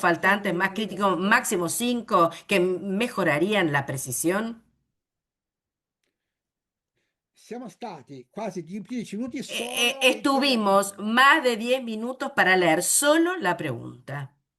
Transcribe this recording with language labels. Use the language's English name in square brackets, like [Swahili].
[Spanish] faltantes más críticos, 0,007, máximo 5, que mejorarían la precisión. [Italian] siamo stati quasi 10 minuti solo a leggere la [Spanish] Estuvimos [Italian] domanda. [Spanish] más de 10 minutos para leer solo la pregunta.